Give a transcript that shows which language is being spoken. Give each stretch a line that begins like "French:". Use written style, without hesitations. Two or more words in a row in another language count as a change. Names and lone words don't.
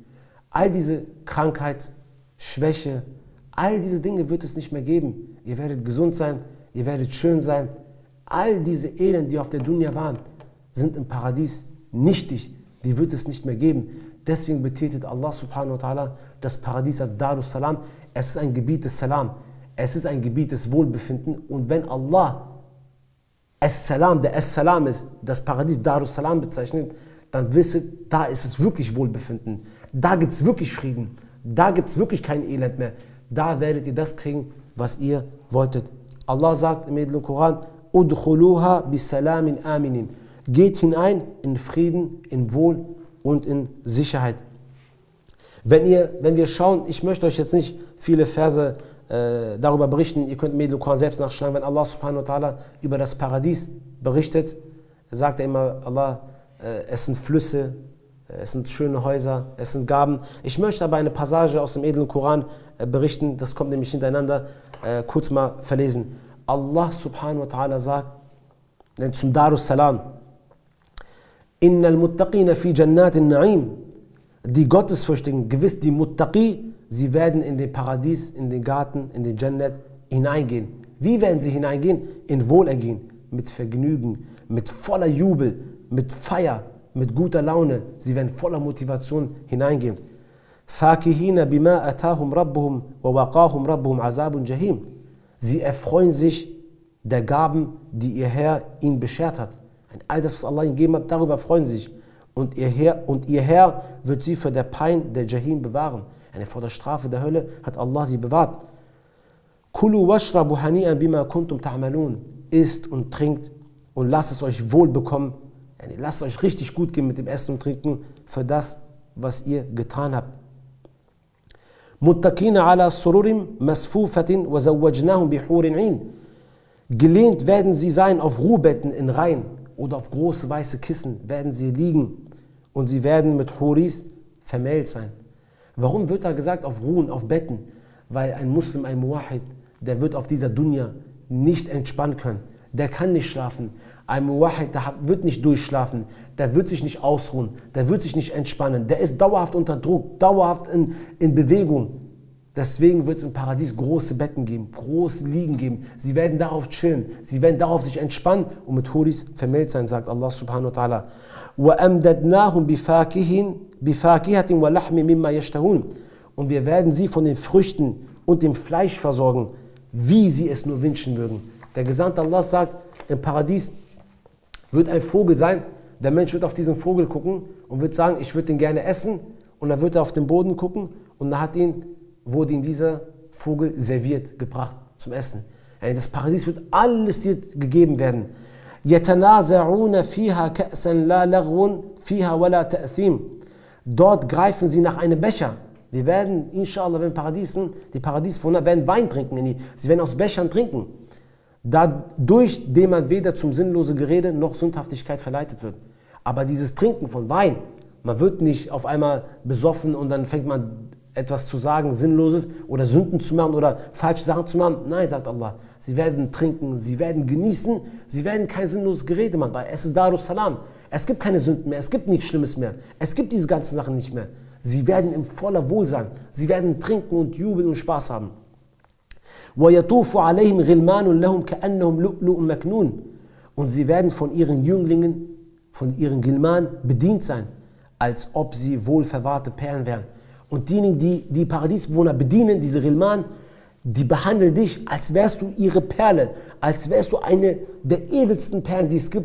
German: All diese Krankheit, Schwäche, all diese Dinge wird es nicht mehr geben. Ihr werdet gesund sein, ihr werdet schön sein. All diese Elend, die auf der Dunya waren, sind im Paradies nichtig. Die wird es nicht mehr geben. Deswegen betitelt Allah
Arabic: سبحانه وتعالى
German: das Paradies als
Arabic: دار السلام.
German: Es ist ein Gebiet des Salam. Es ist ein Gebiet des Wohlbefinden. Und wenn Allah As-Salam, der As-Salam ist, das Paradies
Arabic: دار السلام
German: bezeichnet, dann wisset, da ist es wirklich Wohlbefinden. Da gibt es wirklich Frieden. Da gibt es wirklich kein Elend mehr. Da werdet ihr das kriegen, was ihr wolltet. Allah sagt im edlen Koran,
Arabic: ادخلوها بسلام آمنين.
German: Geht hinein in Frieden, in Wohl und in Sicherheit. Wenn wir schauen, ich möchte euch jetzt nicht viele Verse darüber berichten, ihr könnt im edlen Koran selbst nachschlagen, wenn Allah
Arabic: سبحانه وتعالى
German: über das Paradies berichtet, sagt er immer, Allah, es sind Flüsse, es sind schöne Häuser, es sind Gaben. Ich möchte aber eine Passage aus dem edlen Koran berichten, das kommt nämlich hintereinander, kurz mal verlesen. Allah
Arabic: سبحانه وتعالى
German: sagt, zum
Arabic: دار السلام, إن المتقين في جنات نعيم.
German: Die Gottesfürchtigen, gewiss die Muttaqi, sie werden in den Paradies, in den Garten, in den Jannat hineingehen. Wie werden sie hineingehen? In Wohlergehen, mit Vergnügen, mit voller Jubel, mit Feier, mit guter Laune. Sie werden voller Motivation hineingehen.
Arabic: فاكهين بما آتاهم ربهم ووقاهم ربهم عذاب جحيم.
German: Sie erfreuen sich der Gaben, die ihr Herr ihnen beschert hat. All das, was Allah ihnen gegeben hat, darüber freuen sie sich. Und ihr Herr wird sie vor der Pein der Jahim bewahren. Vor der Strafe der Hölle hat Allah sie bewahrt.
Arabic: كلوا واشربوا هنيئا بما كنتم تعملون.
German: Isst und trinkt und lasst es euch wohl bekommen. Lasst es euch richtig gut gehen mit dem Essen und Trinken für das, was ihr getan habt.
Arabic: متكئين على سرر مصفوفة وزوجناهم بحور عين.
German: Gelehnt werden sie sein auf Ruhbetten in Reihen oder auf große weiße Kissen werden sie liegen und sie werden mit Huris vermählt sein. Warum wird da gesagt auf Ruhen, auf Betten? Weil ein Muslim, ein Muwahid, der wird auf dieser Dunya nicht entspannen können. Der kann nicht schlafen. Ein Muwahhid, der wird nicht durchschlafen, der wird sich nicht ausruhen, der wird sich nicht entspannen, der ist dauerhaft unter Druck, dauerhaft in Bewegung. Deswegen wird es im Paradies große Betten geben, große Liegen geben. Sie werden darauf chillen, sie werden darauf sich entspannen und mit Huris vermählt sein, sagt Allah
Arabic: سبحانه وتعالى. وَأَمْدَدْنَاهُمْ بِفَاكِهَةٍ وَلَحْمٍ مِمَّا يَشْتَهُونَ.
German: Und wir werden sie von den Früchten und dem Fleisch versorgen, wie sie es nur wünschen mögen. Der Gesandte Allah sagt, im Paradies wird ein Vogel sein, der Mensch wird auf diesen Vogel gucken und wird sagen, ich würde den gerne essen. Und dann wird er auf den Boden gucken und dann wurde ihm dieser Vogel serviert, gebracht zum Essen. Das Paradies wird alles dir gegeben werden.
Arabic: يَتَنَازَعُونَ فِيهَا كَأْسًا لَا لَغْوٌ فِيهَا وَلَا تَأْثِيمٌ.
German: Dort greifen sie nach einem Becher. Wir werden, inshallah, wenn die Paradiesbewohner werden Wein trinken. Sie werden aus Bechern trinken. Dadurch, dem man weder zum sinnlosen Gerede noch Sündhaftigkeit verleitet wird. Aber dieses Trinken von Wein, man wird nicht auf einmal besoffen und dann fängt man etwas zu sagen, Sinnloses oder Sünden zu machen oder falsche Sachen zu machen. Nein, sagt Allah. Sie werden trinken, sie werden genießen, sie werden kein sinnloses Gerede machen, weil es ist
Arabic: دار السلام.
German: Es gibt keine Sünden mehr, es gibt nichts Schlimmes mehr. Es gibt diese ganzen Sachen nicht mehr. Sie werden in voller Wohlsein, sie werden trinken und jubeln und Spaß haben.
Arabic: وَيَطُوفُ عَلَيْهِمْ غِلْمَانٌ لَهُمْ كَأَنَّهُمْ لُؤْلُؤٌ مَكْنُونٌ.
German: Und sie werden von ihren Jünglingen, von ihren Gilman bedient sein, als ob sie wohlverwahrte Perlen wären. Und diejenigen, die die Paradiesbewohner bedienen, diese Gilman, die behandeln dich, als wärst du ihre Perle, als wärst du eine der edelsten Perlen, die es gibt.